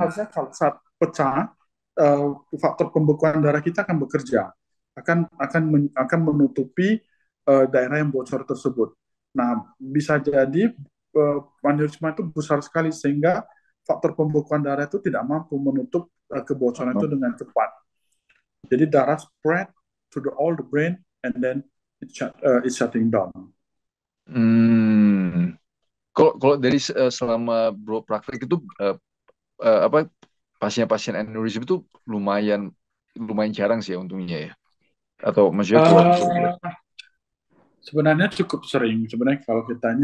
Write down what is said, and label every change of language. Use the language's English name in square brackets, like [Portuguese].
[Indonesian] harusnya kalau saat pecah, uh, faktor pembekuan darah kita akan bekerja, akan menutupi daerah yang bocor tersebut. Nah, bisa jadi aneurisma itu besar sekali sehingga faktor pembekuan darah itu tidak mampu menutup kebocoran itu dengan cepat. Jadi darah [English] spread to all the brain and then it's shutting down. hmm. [Indonesian] Kalau kalau dari selama bro praktek itu, apa pasien-pasien aneurism itu lumayan lumayan jarang sih ya untungnya ya. Atau maksudnya kalau Uh, Sebenarnya cukup sering. Sebenarnya kalau kita ini